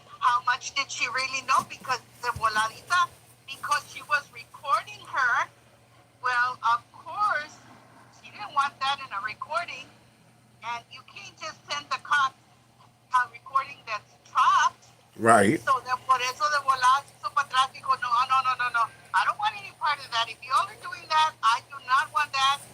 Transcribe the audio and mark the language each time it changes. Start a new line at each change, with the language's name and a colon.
English: How much did she really know? Because the voladita, because she was recording her, well, of course, she didn't want that in a recording. And you can't just send the cops a recording that's chopped. Right. So
Spanish: por eso de volada se hizo para atrás, dijo, no.
English: I don't want any part of that. If you all are doing that, I do not want that.